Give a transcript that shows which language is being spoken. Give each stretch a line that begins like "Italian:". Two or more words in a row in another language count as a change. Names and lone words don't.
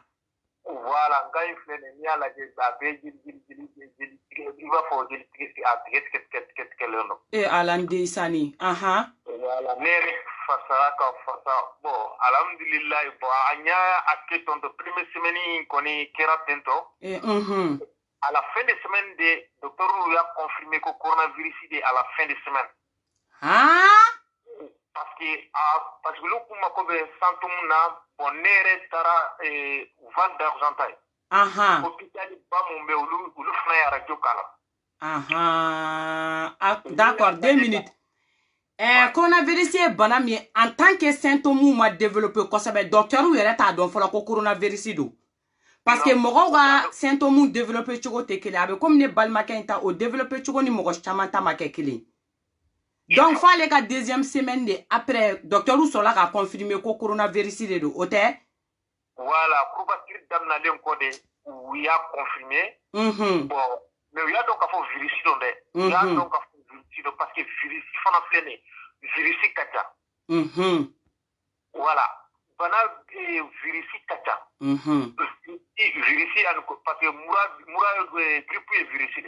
Bambara: voilà n ka in filɛ nin n'i y'a lajɛ a bɛɛ jeli i b'a fɔ jeli a tigɛlen don ala n den sani voilà ne yɛrɛ fasara ka fasa bon alhamdulilayi bon an y'a kɛ tantɔ
French: première semaine
Bambara: kɔni kɛra ten tɔ
French: à la fin de semaine
Bambara: de docteur y'a
French: confirmé que coronavirus
Bambara: de
French: à la fin de semaine parce que
Bambara: olu kun mako bɛ symptôme na bon ne yɛrɛ taara Val d'Argenteuil hôpital ba mun bɛ olu fana ye radio k'a la
French: d'accord 2 minutes
Bambara: coronavirus ye bana min ye
French: en tant que symptôme
Bambara: ma développé kosɛbɛ docteur yɛrɛ t'a dɔn fɔlɔ ko coronavirus do
French: parce que
Bambara: mɔgɔw ka
French: symptôme développé
Bambara: cogo tɛ kelen a bɛ comme ne balimakɛ in ta o développé cogo ni mɔgɔ caman ta ma kɛ kelen donc f'ale ka
French: deuxième semaine
Bambara: de
French: après docteur
Bambara: sɔrɔla ka confirmer ko coronavirus de do o tɛ
French: voilà couverture
Bambara: daminalen kɔ de u y'a
French: confirmer bon mais
Bambara: u y'a dɔn k'a fɔ virus don dɛ u y'a dɔn k'a fɔ virus don
French: parce que virus
Bambara: fana filɛ nin virus ka ca voilà bana virus ka ca virus ani
French: parce que
Bambara: mura grippe ye virus de